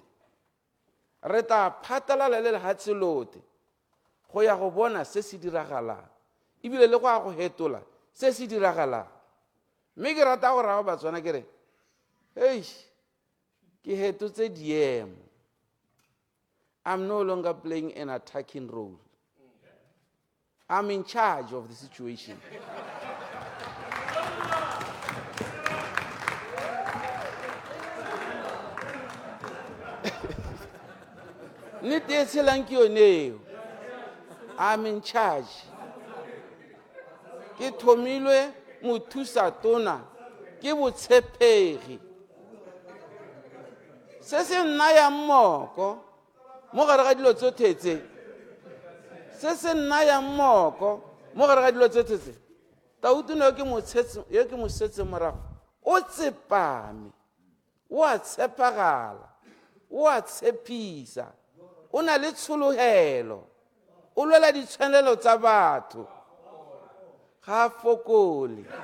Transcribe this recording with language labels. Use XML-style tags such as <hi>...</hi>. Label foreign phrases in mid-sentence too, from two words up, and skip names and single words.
<tn>Re tla phatlalala le lefatshe lote go ya go bona se se diragalang ebile le go a go hetola se se diragalang. Mme ke rata go raya Batswana ke re hey ke hetotse diemo.</tn> <en>I'm no longer playing an attacking role. I'm in charge of the situation. I'm in charge.</en> <tn>Ke thomilwe mothusa tona ke botshepegi se se nnaya mmoko mo gare ga dilo tsotlhe se se nnaya mmoko mo gare ga dilo tsotlhe Tautuna yo ke mosetse morago o tsepame o a tshepagala o a tshepisa o na le tshologelo o lwela ditshwanelo tsa batho ga fokole</tn>